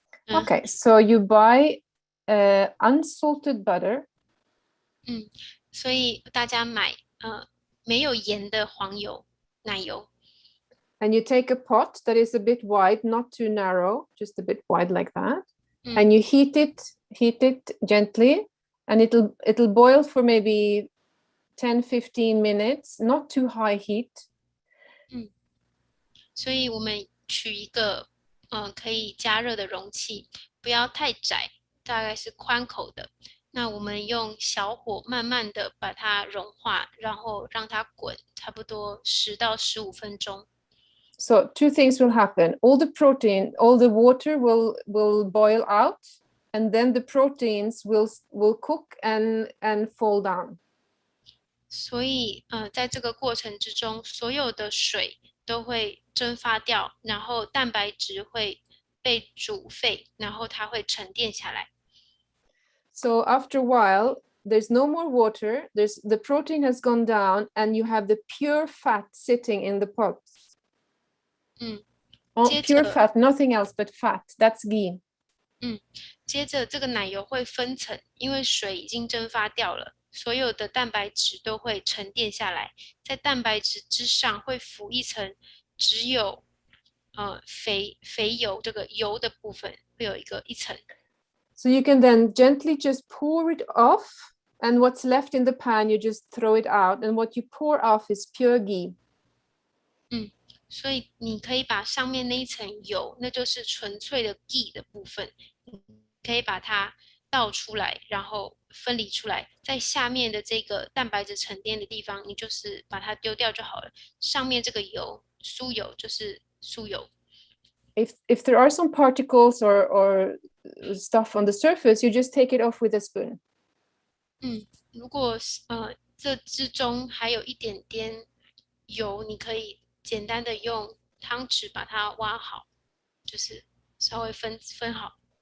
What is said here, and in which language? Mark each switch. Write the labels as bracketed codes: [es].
[en] Okay, so you buy unsalted butter. [zh] 所以大家买没有盐的黄油奶油。 [en] And you take a pot that is a bit wide, not too narrow, just a bit wide like that. And you heat it gently, and it'll boil for maybe 10-15 minutes, not too high heat. [zh] 所以我们取一个可以加热的容器，不要太窄，大概是宽口的。那我们用小火慢慢的把它融化，然后让它滚，差不多10到15分钟。 [en] So two things will happen. All the protein, all the water will boil out, and then the proteins will cook and fall down. [zh] 所以在这个过程之中，所有的水都会蒸发掉，然后蛋白质会被煮沸，然后它会沉淀下来。 [en] So after a while, there's no more water. The protein has gone down, and you have the pure fat sitting in the pot. Pure fat, nothing else but fat. That's ghee. [zh] 接着这个奶油会分层，因为水已经蒸发掉了，所有的蛋白质都会沉淀下来，在蛋白质之上会浮一层，只有肥油这个油的部分会有一层。 [en] So you can then gently just pour it off, and what's left in the pan, you just throw it out, and what you pour off is pure ghee. [zh] 所以你可以把上面那一层油，那就是纯粹的 ghee 的部分，你可以把它倒出来，然后分离出来，在下面的这个蛋白质沉淀的地方，你就是把它丢掉就好了。上面这个油，酥油就是酥油。 [en] If there are some particles or stuff on the surface, you just take it off with a spoon. [zh] 如果这之中还有一点点油，你可以简单的用汤匙把它挖好，就是稍微分好。